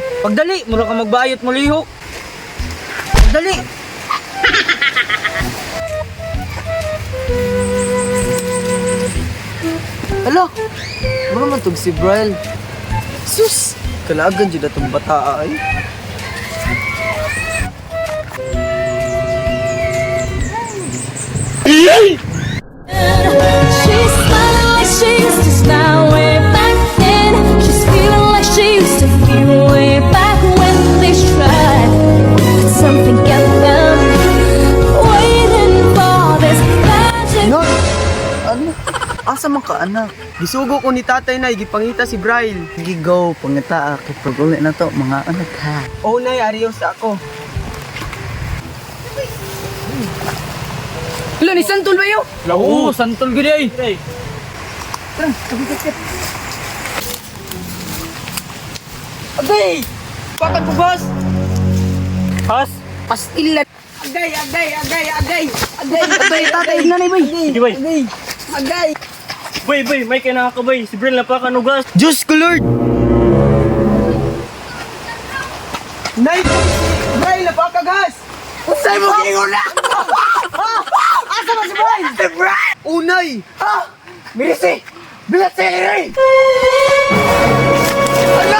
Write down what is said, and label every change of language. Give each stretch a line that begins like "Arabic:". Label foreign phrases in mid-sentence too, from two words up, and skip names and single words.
Cebuano: Pagdali, mura ka magbayot mo lihok. Pagdali. Hala. Ano man tog si Brian? Sus. Kalagan jud atong bata ay.
English: She's smiling like she used to smile way back then. She's feeling like she used to feel way back when they tried. But something kept them waiting for this magic.
Cebuano: No. Ano? Asa man ka anak? Gisugo ko ni tatay na gipangita si Brian. Gigo, pangita kay pag-uli na to, mga anak ha. Oh, nay, arios ako. Hala, ni Santol ba yun?
Hiligaynon: Oo, santol gid ay.
Cebuano: Agay!
Filipino: Bakit po, boss? Has?
Cebuano: Pastilan! Agay, agay, agay, agay! Agay, agay, tatay na ni bay! Sige bay. Agay! Agay! Bay, may kailangan ka bay. Si Brel napakanugas. Diyos ko Lord. Nay! Nay, napakagas! Unsay mo ginguna? Asa ba si Brian? Si Brian! Unay. Ha? Mirisi! Bilat sa iri! Anak!